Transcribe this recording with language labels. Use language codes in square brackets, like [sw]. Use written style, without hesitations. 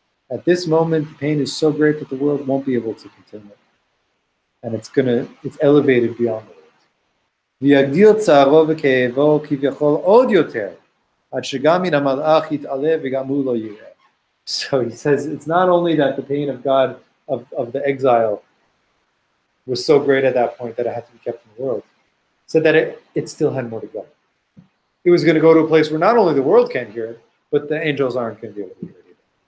[en] At this moment, the pain is so great that the world won't be able to continue. And it's elevated beyond the world. [he] ויגדיל צערו וכאבו כביכול עוד יותר, עד שגם מן המלאך יתעלה וגם הוא לא יראה. [en] So he says it's not only that the pain of God, of the exile, was so great at that point that it had to be kept in the world, so that it still had more to go. It was going to go to a place where not only the world can't hear it, but the angels aren't going to be able to hear it either.